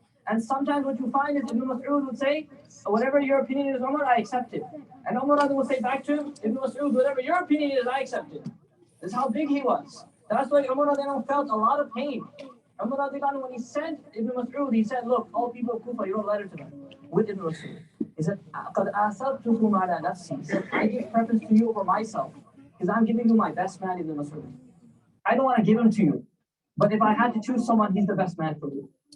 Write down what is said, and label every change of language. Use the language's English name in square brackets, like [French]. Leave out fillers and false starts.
[English] And sometimes what you find is Ibn Mas'ud would say, whatever your opinion is, Umar, I accept it. And Umar radiallahu anhu would say back to him, Ibn Mas'ud, whatever your opinion is, I accept it. This is how big he was. That's why Umar radiallahu anhu felt a lot of pain. Umar radiallahu anhu, when he sent Ibn Mas'ud, he said, look, all people of Kufa, he wrote a letter to them with Ibn Mas'ud. He said, [Arabic] قَدْ آثَرْتُكُمْ عَلَى نَفْسِي. [English] He said, I give preference to you over myself, because I'm giving you my best man, Ibn Mas'ud. I don't want to give him to you, but if I had to choose someone, he's the best man for you.